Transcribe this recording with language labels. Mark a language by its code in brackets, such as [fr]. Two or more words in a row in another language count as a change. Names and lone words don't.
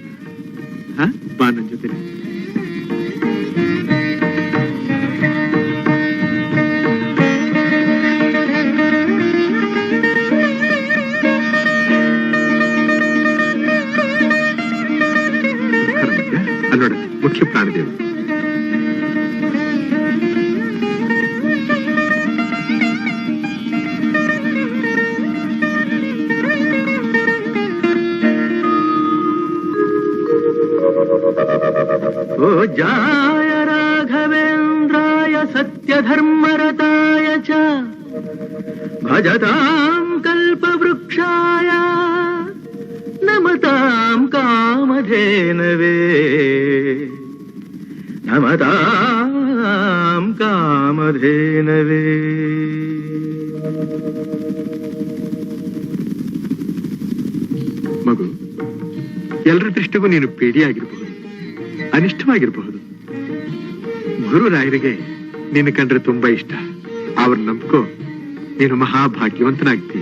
[kn] ಬಾ ನನ್ನ ಜೊತೆ. ಅಲ್ಲೋಡ, ಮುಖ್ಯ ಪ್ರಾಣದೇವ. [sa] ओ जाय राघवेन्द्राय सत्यधर्मरताय च भजतां कल्पवृक्षाय नमतां कामधेनवे नमतां कामधेनवे. [kn] ಮಗು, ಎಲ್ಲರ ದೃಷ್ಟಿಗೂ ನೀನು ಪೇಡಿಯಾಗಿರಬಹುದು, ಅನಿಷ್ಟವಾಗಿರಬಹುದು. ಗುರುರಾಯರಿಗೆ ನಿನ್ನ ಕಂಡ್ರೆ ತುಂಬಾ ಇಷ್ಟ. ಅವ್ರ ನಂಬ್ಕೋ, ನೀನು ಮಹಾಭಾಗ್ಯವಂತನಾಗ್ತೀಯ.